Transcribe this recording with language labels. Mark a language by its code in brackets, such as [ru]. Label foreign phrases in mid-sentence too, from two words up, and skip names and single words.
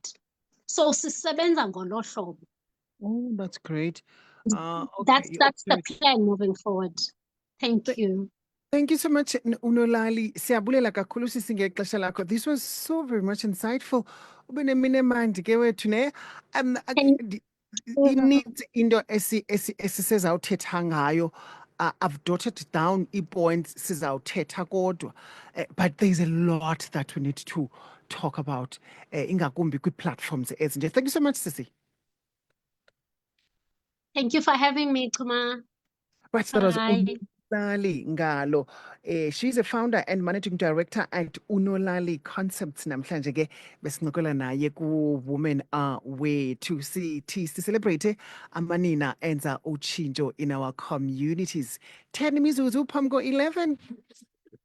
[xh] So sisebenza ngolo hlobo. [en] Oh, that's great. Okay. That's the Okay. plan moving forward. Thank you. Thank you so much, Unolali. [xh] Siyabulela kakhulu sisi ngexesha lakho. [en] This was so very much insightful. [xh] Ube nemini emandi ke wethu ne. Ininzi into esisezawuthetha ngayo. [en] I've jotted down points [xh] sizawuthetha kodwa. [en] But there's a lot that we need to talk about. [xh] Ingakumbi kwi-platforms ezinje. [en] Thank you so much, Sisi. Thank you for having me, Tuma. Right, that was Bye. Unolali Ngalo. She's a founder and managing director at Unolali Concepts. [xh] Namhlanje ke besincokola naye ku Women Are Way [en] to celebrate [xh] amanina enza utshintsho [en] in our communities. [xh] 10 mizuzu phambi ko 11.